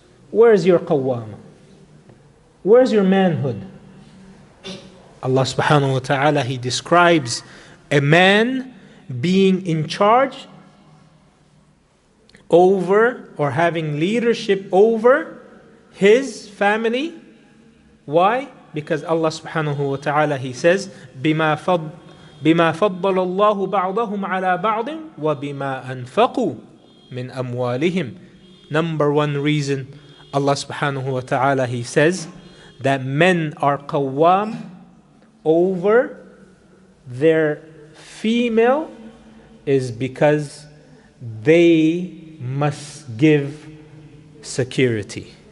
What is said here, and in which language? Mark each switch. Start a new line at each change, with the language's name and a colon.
English: Where's your qawwama? Where's your manhood? Allah subhanahu wa ta'ala, He describes a man being in charge over or having leadership over his family. Why? Because Allah subhanahu wa ta'ala, He says,
Arabic: بِمَا فَضَّلَ اللَّهُ بَعْضَهُمْ عَلَى بَعْضٍ وَبِمَا أَنفَقُوا مِنْ أَمْوَالِهِمْ.
English: Number one reason, Allah subhanahu wa ta'ala, He says that men are qawwam over their female is because they must give security.